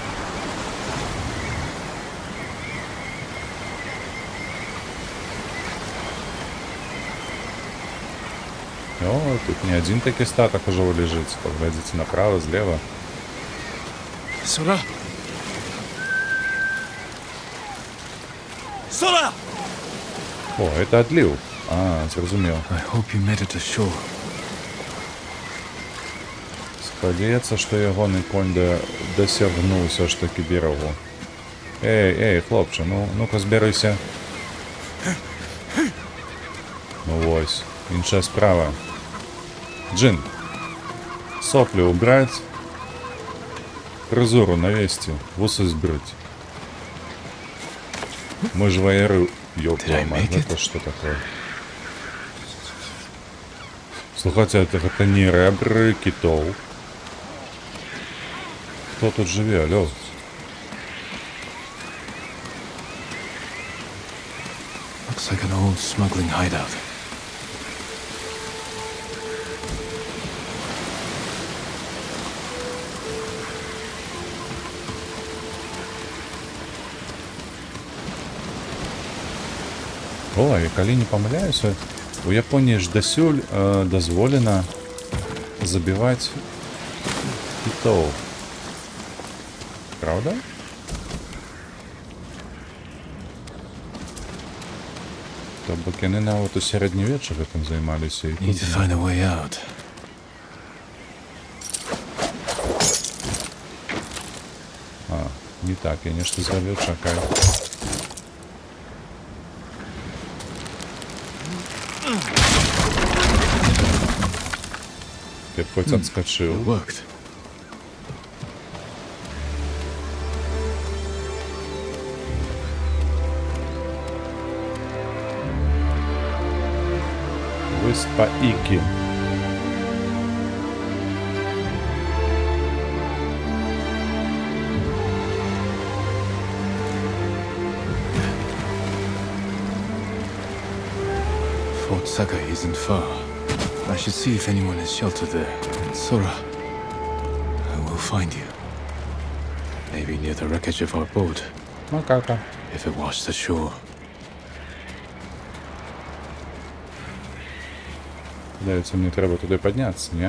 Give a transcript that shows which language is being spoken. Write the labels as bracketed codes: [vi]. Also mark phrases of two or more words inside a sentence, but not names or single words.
[ru] О, тут не один [uk] таки статок [ru] уже лежит. Поглядите направо, слева. Sora! Sora! О, это отлив. А, зрозумел. [en] I hope you made it ashore. [be] Спадзяецца, што ягоны конь дасягнуў ўсё ж такі берагу. Эй, хлопче, ну-ка збярыся. Ну вось, іншая справа. Джин, соплі убраць, фрызуру навесці, вусы збрыць. [ru] Мы же воеры. Ёб [en] Did I [ru] твою мать, [en] make it? [ru] это что такое? Слухайте, это не ребры китов. Кто тут живет, алло? [en] Looks like an old smuggling hideout. [be] Ой, калі не памыляюся, у Японіі ж дасюль дазволена забіваць кітоў. [ru] Правда? [be] То бок яны нават у сярэднявечча гэтым займаліся і [en] Need to find a way out. [be] не так, я нешта зрабіў, чакай. Ты хоць адскачыў. [en] It worked. [be] Выспа Ікі. [en] Fort Sakai isn't far. I should see if anyone is sheltered there. Sora, I will find you. Maybe near the wreckage of our boat, Макака. if it washed ashore. [uk] Здається, мені треба туди піднятися, ні?